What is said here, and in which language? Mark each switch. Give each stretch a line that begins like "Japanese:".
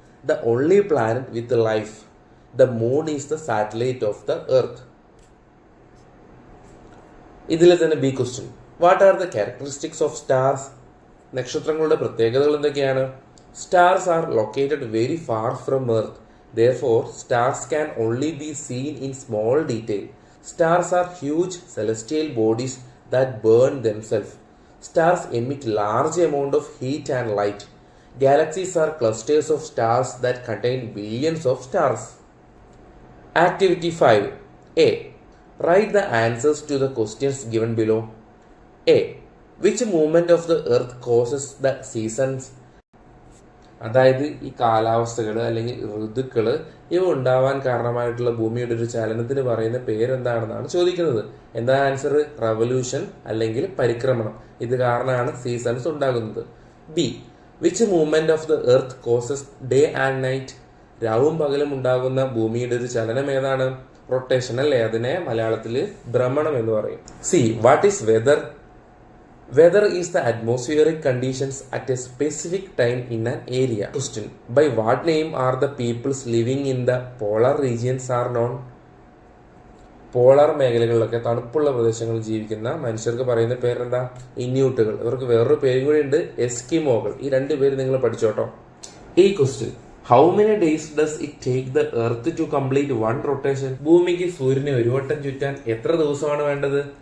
English: The only planet with life. The moon is the satellite of the earth.
Malayalam: ഇതിലെ തന്നെ
English: B question: what are the characteristics of stars?
Malayalam: നക്ഷത്രങ്ങളുടെ പ്രത്യേകതകൾ എന്തൊക്കെയാണ്?
English: Stars are located very far from earth. Therefore, stars can only be seen in small detail. Stars are huge celestial bodies that burn themselves. Stars emit large amount of heat and light. Galaxies are clusters of stars that contain billions of stars. Activity 5. A. Write the answers to the questions given below. A. Which movement of the earth causes the seasons?
Malayalam: അതായത് ഈ കാലാവസ്ഥകൾ അല്ലെങ്കിൽ ഋതുക്കൾ ഇവ ഉണ്ടാവാൻ കാരണമായിട്ടുള്ള ഭൂമിയുടെ ഒരു ചലനത്തിന് പറയുന്ന പേരെന്താണെന്നാണ് ചോദിക്കുന്നത്. എന്താ ആൻസർ? റവല്യൂഷൻ അല്ലെങ്കിൽ പരിക്രമണം. ഇത് കാരണമാണ് സീസൺസ് ഉണ്ടാകുന്നത്. B.
English: Which movement of the earth causes day and night?
Malayalam: രാവും പകലും ഉണ്ടാകുന്ന ഭൂമിയുടെ ഒരു ചലനം ഏതാണ്? റൊട്ടേഷൻ അല്ലേ? അതിനെ മലയാളത്തിൽ ഭ്രമണം എന്ന് പറയും.
English: C. What is weather? Weather is the atmospheric conditions at a specific time in an area. Question. By what name are the peoples living in the polar regions are known?
Malayalam: Polar മേഖലകളിലൊക്കെ തണുപ്പുള്ള പ്രദേശങ്ങളിൽ ജീവിക്കുന്ന മനുഷ്യർക്ക് പറയുന്ന പേരെന്താ? ഇന്യൂട്ടുകൾ. ഇവർക്ക് വേറൊരു പേരും കൂടി ഉണ്ട്, എസ്കിമോകൾ. ഈ രണ്ട് പേര് നിങ്ങൾ പഠിച്ചോട്ടോ.
English: ഈ question, how many days does it take the earth to complete one rotation?
Malayalam: ഭൂമിക്ക് സൂര്യനെ ഒരു വട്ടം ചുറ്റാൻ എത്ര ദിവസമാണ് വേണ്ടത്?